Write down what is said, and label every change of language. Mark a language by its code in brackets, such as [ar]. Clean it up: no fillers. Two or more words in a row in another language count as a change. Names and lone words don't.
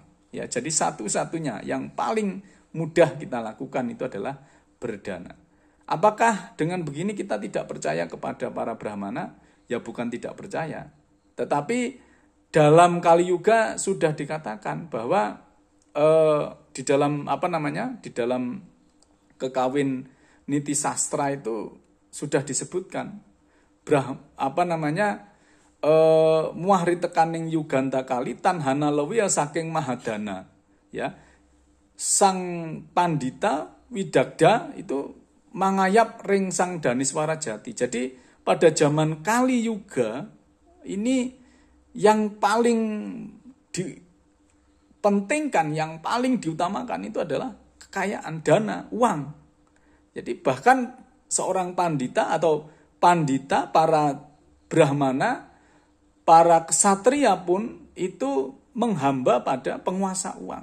[id] Ya, jadi satu-satunya yang paling mudah kita lakukan itu adalah berdana. Apakah dengan begini kita tidak percaya kepada para brahmana? Ya bukan tidak percaya. Tetapi dalam Kali Yuga sudah dikatakan bahwa di dalam di dalam kekawin niti sastra itu sudah disebutkan [kaw] muahri tekaning yuganta kali tanhana lewiya saking mahadana, [id] ya. [kaw] Sang pandita widagda itu mangayap ring sang daniswara jati. [id] Jadi pada zaman Kali Yuga ini yang paling dipentingkan, yang paling diutamakan itu adalah kekayaan, dana, uang. Jadi bahkan seorang pandita atau pandita, para brahmana, para ksatria pun itu menghamba pada penguasa uang.